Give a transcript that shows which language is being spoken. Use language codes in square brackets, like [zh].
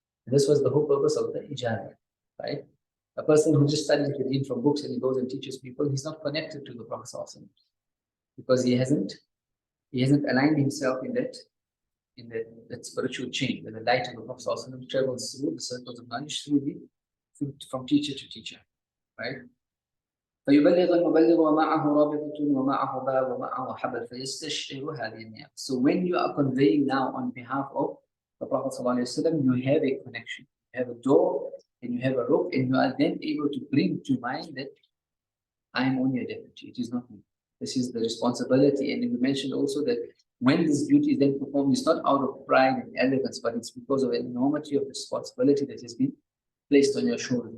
[en] And this was the whole purpose of the ijazah, right? A person who just studies to read from books and he goes and teaches people, he's not connected to the Prophet because he hasn't aligned himself in that spiritual chain, where the light of the Prophet travels through the circles of knowledge from teacher to teacher, right? [ar] فيبلغ المبلغ ومعه رابطة ومعه باب ومعه حبل فيستشعر هذه النعم. [en] So when you are conveying now on behalf of the Prophet ﷺ, you have a connection, you have a door and you have a rope, and you are then able to bring to mind that I am only a deputy, it is not me. This is the responsibility. And we mentioned also that when this duty is then performed, it's not out of pride and arrogance, but it's because of an enormity of responsibility that has been placed on your shoulders.